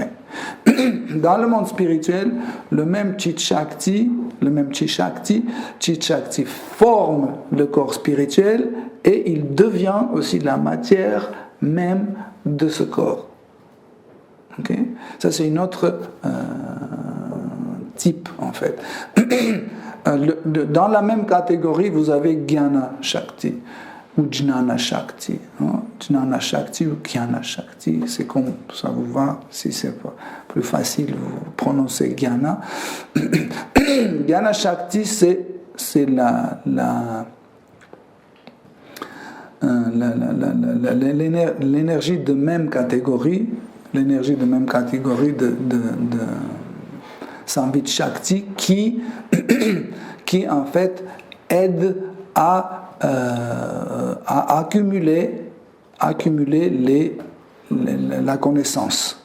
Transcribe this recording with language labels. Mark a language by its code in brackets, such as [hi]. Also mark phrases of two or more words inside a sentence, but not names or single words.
[fr] Dans le monde spirituel, le même [sa] Chit Shakti [fr] forme le corps spirituel et il devient aussi la matière même de ce corps. Okay? Ça, c'est une autre type, en fait. Dans la même catégorie, vous avez [sa] Jnana Shakti [fr] ou [sa] Jnana Shakti. [fr] Hein? [sa] Jnana Shakti [fr] ou [sa] Jnana Shakti, [fr] c'est comme ça vous va. Si c'est plus facile, vous prononcez Jnana. [sa] Jnana Shakti, [fr] c'est l'énergie de même catégorie, de [sa] Samvit Shakti [fr] qui en fait aide à accumuler la connaissance.